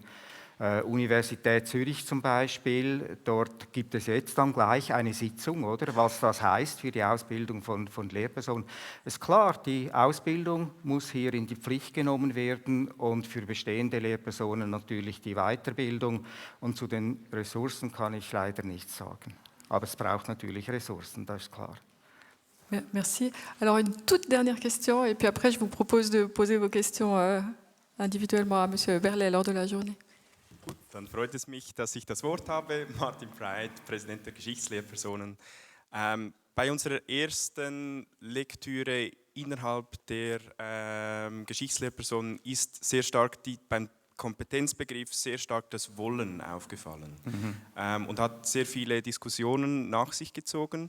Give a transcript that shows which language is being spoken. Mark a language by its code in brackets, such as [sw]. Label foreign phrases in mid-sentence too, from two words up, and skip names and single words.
[de] Universität Zürich zum Beispiel, dort gibt es jetzt dann gleich eine Sitzung, oder, was das heißt für die Ausbildung von Lehrpersonen. Es ist klar, die Ausbildung muss hier in die Pflicht genommen werden und für bestehende Lehrpersonen natürlich die Weiterbildung. Und zu den Ressourcen kann ich leider nichts sagen. Aber es braucht natürlich Ressourcen, das ist klar. [fr] Merci. Alors une toute dernière question et puis après je vous propose de poser vos questions individuellement à M. Berlet lors de la journée. [de] Gut, dann freut es mich, dass ich das Wort habe. Martin Preit, Präsident der Geschichtslehrpersonen. Bei unserer ersten Lektüre innerhalb der Geschichtslehrpersonen ist sehr stark beim Kompetenzbegriff sehr stark das Wollen aufgefallen und hat sehr viele Diskussionen nach sich gezogen.